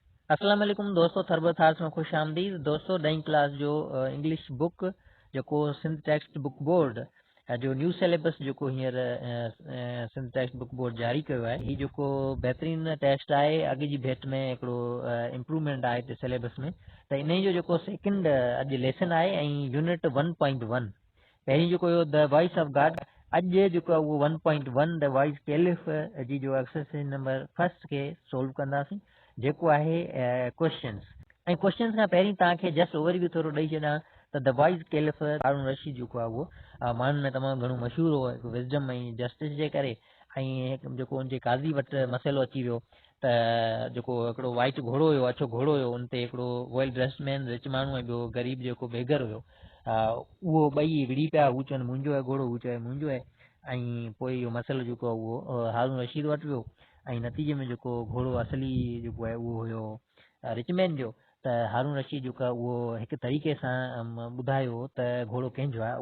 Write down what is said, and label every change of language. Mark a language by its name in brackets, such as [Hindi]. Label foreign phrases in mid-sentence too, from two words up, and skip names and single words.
[Sindhi] अस्सलाम वालेकुम दोस्तों, थर्बर थार में खुश आमदीद। दोस्तों 10वीं क्लास जो [English] English book [Sindhi] जो सिंध टेक्स्ट बुक बोर्ड जो [English] new syllabus [Sindhi] जो हींअर सिंध टेक्स्ट बुक बोर्ड जारी कयो आहे, ही जो बेहतरीन टेस्ट आहे। अॻे जी भेट में हिकिड़ो इम्प्रूवमेंट आहे हिते सिलेबस में। त इन जो सेकंड अॼु लेसन आहे ऐं यूनिट 1.1 पहिरीं जो द वॉइस ऑफ गॉड। अॼु जो उहो 1.1 द वाइस कैलिफ जी जो [English] exercise number first [Sindhi] के सोल्व कंदासीं, जेको आहे क्वेश्चन्स। ऐं क्वेश्चन्स खां पहिरीं तव्हांखे [English] just overview [Sindhi] थोरो ॾेई छॾां त द वाइस कैलिफ हारून रशीद जेको आहे उहो माण्हुनि में तमामु घणो मशहूरु हो, हिकु विज़डम ऐं जस्टिस जे करे। ऐं जेको उनजे काज़ी वटि मसइलो अची वियो त जेको हिकिड़ो वाइट घोड़ो हुयो, अछो घोड़ो हुयो, उन ते हिकिड़ो [English] well dressed man [Sindhi] रिच माण्हू ऐं ॿियो ग़रीब जेको बेगर हुयो, उहो ॿई विड़ी पिया। हू चवनि मुंहिंजो आहे घोड़ो, हू चवे मुंहिंजो आहे। ऐं पोइ इहो मसइलो जेको आहे उहो हारून रशीद वटि वियो ऐं नतीजे में जेको घोड़ो असली जेको आहे उहो हुयो रिचमैन जो। त हारून रशीद जेको आहे उहो हिकु तरीक़े सां ॿुधायो त घोड़ो कंहिंजो आहे।